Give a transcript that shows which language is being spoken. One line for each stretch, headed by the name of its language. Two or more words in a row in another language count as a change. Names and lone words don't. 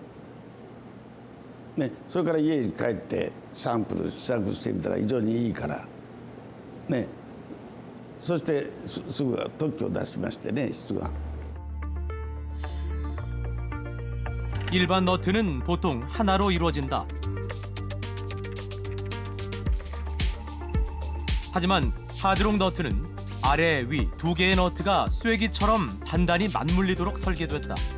Japanese: ね、それから家に帰ってサンプル試作してみたら非常にいいからね。そしてすぐ特許を出しましてね、質が。
Korean: 일반 너트는 보통 하나로 이루어진다. 하지만 하드록 너트는 아래, 위 두 개의 너트가 쐐기처럼 단단히 맞물리도록 설계됐다.